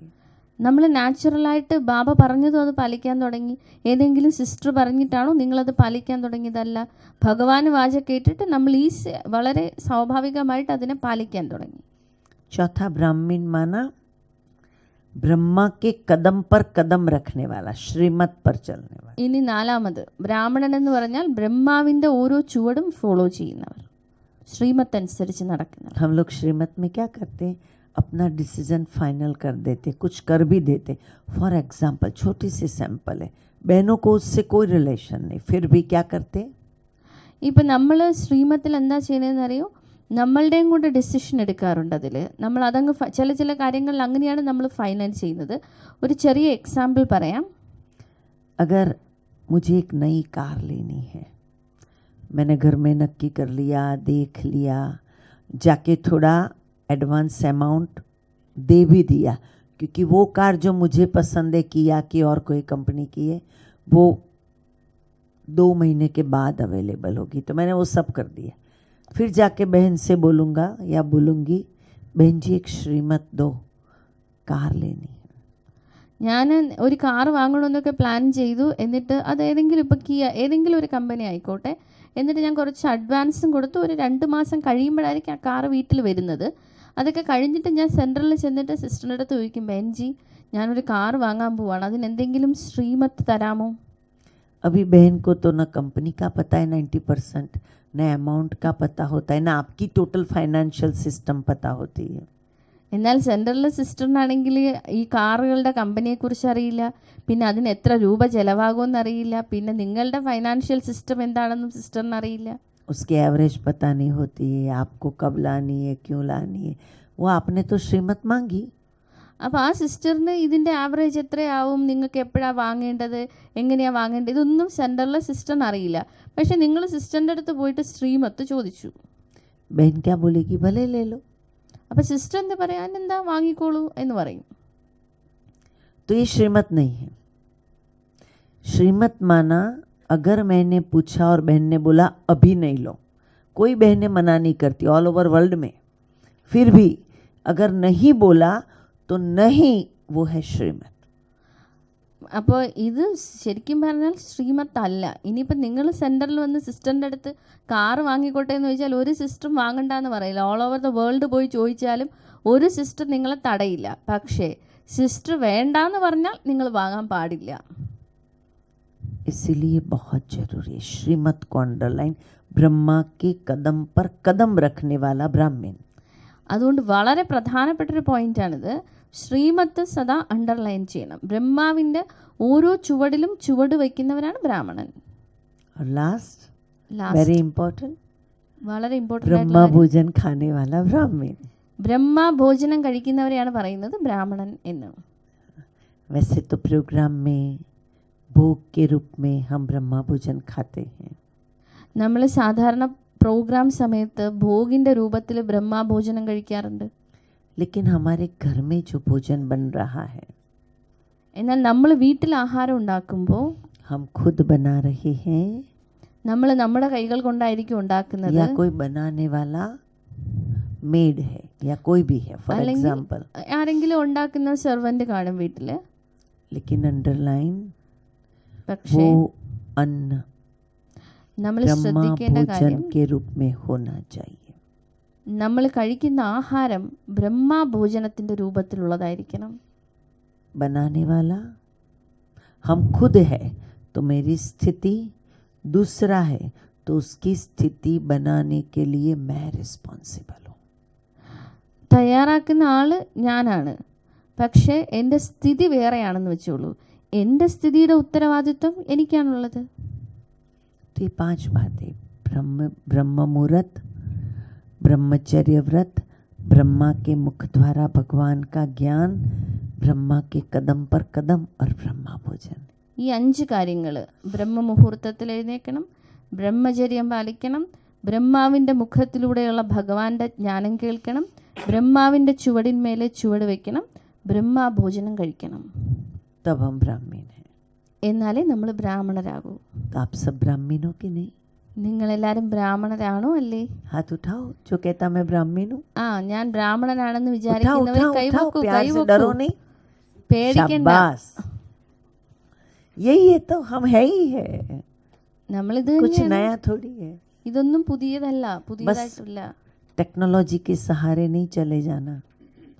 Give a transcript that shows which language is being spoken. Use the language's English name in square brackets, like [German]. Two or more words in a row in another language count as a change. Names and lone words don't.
[Malayalam] നമ്മൾ നാച്ചുറലായിട്ട് ബാബ പറഞ്ഞതും അത് പാലിക്കാൻ തുടങ്ങി. ഏതെങ്കിലും സിസ്റ്റർ പറഞ്ഞിട്ടാണോ നിങ്ങളത് പാലിക്കാൻ തുടങ്ങിയതല്ല. ഭഗവാൻ വാച കേട്ടിട്ട് നമ്മൾ വളരെ സ്വാഭാവികമായിട്ട് അതിനെ പാലിക്കാൻ തുടങ്ങി. [Hindi] चौथा, ब्राह्मण माना ब्रह्मा के कदम पर कदम रखने वाला, श्रीमत पर चलने वाला. [Malayalam] ഇനി നാലാമത് ബ്രാഹ്മണൻ എന്ന് പറഞ്ഞാൽ ബ്രഹ്മാവിൻ്റെ ഓരോ ചുവടും ഫോളോ ചെയ്യുന്നവർ, ശ്രീമത്ത് അനുസരിച്ച് നടക്കുന്നവർ. [Hindi] हम लोग श्रीमत में क्या करते हैं, अपना [English] decision final [Hindi] कर देते, कुछ कर भी देते. [English] for example, [Hindi] छोटी सी सैंपल है, बहनों को उससे कोई रिलेशन नहीं, फिर भी क्या करते, [Malayalam] ഇപ്പം നമ്മൾ ശ്രീമത്തിൽ എന്താ ചെയ്യുന്നതെന്ന് അറിയോ, നമ്മളുടെയും കൂടെ ഡെസിഷൻ എടുക്കാറുണ്ട്. അതിൽ നമ്മൾ അതങ്ങ് ചില കാര്യങ്ങളിൽ അങ്ങനെയാണ് നമ്മൾ ഫൈനൽ ചെയ്യുന്നത്. ഒരു ചെറിയ എക്സാമ്പിൾ പറയാം. [Hindi] अगर मुझे एक नई कार लेनी है, मैंने घर में नक्की कर लिया, देख लिया, जाके थोड़ा [English] advance amount [Hindi] दे भी दिया, क्योंकि वो कार जो मुझे पसंद है किया की और कोई कंपनी की है, वो 2 महीने के बाद अवेलेबल होगी, तो मैंने वो सब कर दिया. फिर जाके बहन से बोलूँगा या बोलूँगी, बहन जी एक श्रीमत दो, कार लेनी है. [Malayalam] ഞാൻ ഒരു കാർ വാങ്ങണമെന്നൊക്കെ പ്ലാൻ ചെയ്തു. എന്നിട്ട് അത് ഏതെങ്കിലും ഇപ്പോൾ കിയ ഏതെങ്കിലും ഒരു കമ്പനി ആയിക്കോട്ടെ, എന്നിട്ട് ഞാൻ കുറച്ച് അഡ്വാൻസും കൊടുത്തു. ഒരു 2 മാസം കഴിയുമ്പോഴായിരിക്കും ആ കാർ വീട്ടിൽ വരുന്നത്. അതൊക്കെ കഴിഞ്ഞിട്ട് ഞാൻ സെൻട്രലിൽ ചെന്നിട്ട് സിസ്റ്ററിൻ്റെ അടുത്ത് ചോദിക്കും, ബെൻജി ഞാനൊരു കാർ വാങ്ങാൻ പോവാണ്, അതിനെന്തെങ്കിലും ശ്രീമത്ത് തരാമോ? [Hindi] अभी बहन को तो ना कंपनी का पता है 90%, न अमाउंट का पता होता है, ना आपकी [English] total financial system [Hindi] पता होती है. [Malayalam] എന്നാൽ സെൻട്രലിലെ സിസ്റ്ററിനാണെങ്കിൽ ഈ കാറുകളുടെ കമ്പനിയെക്കുറിച്ച് അറിയില്ല, പിന്നെ അതിന് എത്ര രൂപ ചിലവാകുമെന്ന് അറിയില്ല, പിന്നെ നിങ്ങളുടെ [English] financial system [Malayalam] എന്താണെന്നും സിസ്റ്ററിന് അറിയില്ല. [Hindi] उसकी एवरेज पता नहीं होती है, आपको कब लानी है, क्यों लानी है. वो आपने तो श्रीमत मांगी, [Malayalam] അപ്പോൾ ആ സിസ്റ്ററിന് ഇതിൻ്റെ ആവറേജ് എത്രയാവും, നിങ്ങൾക്ക് എപ്പോഴാണ് വാങ്ങേണ്ടത്, എങ്ങനെയാണ് വാങ്ങേണ്ടത്, ഇതൊന്നും സെൻട്രലിലെ സിസ്റ്ററിന് അറിയില്ല. പക്ഷേ നിങ്ങൾ സിസ്റ്ററിൻ്റെ അടുത്ത് പോയിട്ട് ശ്രീമത്ത് ചോദിച്ചു. [Hindi] बहन क्या बोलेगी, भले ले लो. [Malayalam] അപ്പോൾ സിസ്റ്റർ എന്താ പറയുക, എന്താ വാങ്ങിക്കോളൂ എന്ന് പറയും. [Hindi] तो ये श्रीमत नहीं है. श्रीमत माना अगर मैंने पूछा और बहन ने बोला अभी नहीं लो, कोई बहनें मना नहीं करती [English] all over world [Hindi] में, फिर भी अगर नहीं बोला तो नहीं, वो है श्रीमत. [Malayalam] അപ്പോൾ ഇത് ശരിക്കും പറഞ്ഞാൽ ശ്രീമത്ത് അല്ല. ഇനിയിപ്പോൾ നിങ്ങൾ സെൻറ്ററിൽ വന്ന് സിസ്റ്ററിൻ്റെ അടുത്ത് കാറ് വാങ്ങിക്കോട്ടെ എന്ന് ചോദിച്ചാൽ ഒരു സിസ്റ്ററും വാങ്ങണ്ടെന്ന് പറയില്ല. [English] all over the world [Malayalam] പോയി ചോദിച്ചാലും ഒരു സിസ്റ്റർ നിങ്ങളെ തടയില്ല. പക്ഷേ സിസ്റ്റർ വേണ്ടാന്ന് പറഞ്ഞാൽ നിങ്ങൾ വാങ്ങാൻ പാടില്ല. [Hindi] इसीलिए बहुत जरूरी है श्रीमत को अंडरलाइन, ब्रह्मा के कदम पर कदम रखने वाला ब्राह्मण. [Malayalam] അതുകൊണ്ട് വളരെ പ്രധാനപ്പെട്ടൊരു പോയിൻ്റാണിത്. ശ്രീമത്ത് സദാ അണ്ടർലൈൻ ചെയ്യണം. ബ്രഹ്മാവിൻ്റെ ഓരോ ചുവടിലും ചുവട് വയ്ക്കുന്നവരാണ് ബ്രാഹ്മണൻ. [English] और last very important, [Malayalam] വളരെ ഇമ്പോർട്ടൻ്റ് [Hindi] ब्रह्मा भोजन खाने वाला ब्राह्मण. [Malayalam] ബ്രഹ്മ ഭോജനം കഴിക്കുന്നവരെയാണ് പറയുന്നത് ബ്രാഹ്മണൻ എന്ന്. [Hindi] वैसे तो प्रोग्राम में भोग के रूप में हम ब्रह्मा भोजन खाते हैं, [Malayalam] നമ്മൾ സാധാരണ പ്രോഗ്രാം സമയത്ത് ഭോഗിൻ്റെ രൂപത്തിൽ ബ്രഹ്മഭോജനം കഴിക്കാറുണ്ട്. [Hindi] लेकिन हमारे घर में जो भोजन बन रहा है, [Malayalam] എന്നാൽ നമ്മൾ വീട്ടിൽ ആഹാരം ഉണ്ടാക്കുമ്പോൾ [Hindi] हम खुद बना रहे हैं [Malayalam] നമ്മൾ നമ്മുടെ കൈകൾ കൊണ്ടായിരിക്കും ഉണ്ടാക്കുന്നത്. [Hindi] या कोई बनाने वाला मेड है या कोई भी है, फॉर [Malayalam] അല്ലെങ്കിൽ [Hindi] एग्जाम्पल. [Malayalam] ആരെങ്കിലും ഉണ്ടാക്കുന്ന സെർവൻ്റ് കാണും വീട്ടിൽ. [Hindi] लेकिन अंडरलाइन, [Malayalam] പക്ഷേ [Hindi] वो अन्न [Malayalam] നമ്മൾ [Hindi] ब्रह्मा [Malayalam] ശ്രദ്ധിക്കേണ്ട [Hindi] भोजन [Malayalam] കാര്യം, [Hindi] के रूप में होना चाहिए. [Malayalam] നമ്മൾ കഴിക്കുന്ന ആഹാരം ബ്രഹ്മഭോജനത്തിൻ്റെ രൂപത്തിലുള്ളതായിരിക്കണം. [Hindi] बनाने वाला हम खुद है, तो मेरी स्थिति दूसरा है, तो उसकी स्थिति बनाने के लिए मैं रिस्पॉन्सिबल हूँ. [Malayalam] തയ്യാറാക്കുന്ന ആൾ ഞാനാണ്, പക്ഷേ എൻ്റെ സ്ഥിതി വേറെയാണെന്ന് വെച്ചോളൂ. എൻ്റെ സ്ഥിതിയുടെ ഉത്തരവാദിത്വം എനിക്കാണുള്ളത്. [Hindi] तो ये 5 बातें, ब्रह्म मुहूर्त, ब्रह्मचर्य व्रत, ब्रह्मा के मुख द्वारा भगवान का ज्ञान, ब्रह्मा के कदम पर कदम और ब्रह्मा भोजन. [Malayalam] ഈ 5 കാര്യങ്ങൾ, ബ്രഹ്മമുഹൂർത്തത്തിൽ എഴുന്നേൽക്കണം, ബ്രഹ്മചര്യം പാലിക്കണം, ബ്രഹ്മാവിൻ്റെ മുഖത്തിലൂടെയുള്ള ഭഗവാന്റെ ജ്ഞാനം കേൾക്കണം, ബ്രഹ്മാവിൻ്റെ ചുവടിന്മേലെ ചുവട് വയ്ക്കണം, ബ്രഹ്മഭോജനം കഴിക്കണം. [Hindi] तब हम ब्राह्मण हैं. [Malayalam] എന്നാലേ നമ്മൾ ബ്രാഹ്മണരാകൂ. [Hindi] तो आप सब ब्राह्मण हो कि नहीं? [Malayalam] നിങ്ങളെല്ലാവരും ബ്രാഹ്മണരാണോ അല്ലേ? [Hindi] हाथ उठाओ जो कहता मैं ब्राह्मण हूँ. [Malayalam] ആ, ഞാൻ ബ്രാഹ്മണനാണെന്ന് [Hindi] उठाओ [Malayalam] വിചാരിക്കുന്നവർ [Hindi] उठाओ उठाओ, [Malayalam] കൈവക്കൂ, [Hindi] प्यार से डरो [Malayalam] കൈവക്കൂ. [Hindi] नहीं. [Malayalam] പേടിക്കണ്ട. [Hindi] शाबाश, यही है तो हम है ही है, [Malayalam] നമ്മളിത് [Hindi] कुछ [Malayalam] തന്നെയാണ്. [Hindi] नया थोड़ी है. [Malayalam] ഇതൊന്നും പുതിയതല്ല, പുതിയതായിട്ടില്ല. [Hindi] टेक्नोलॉजी के सहारे नहीं चले जाना.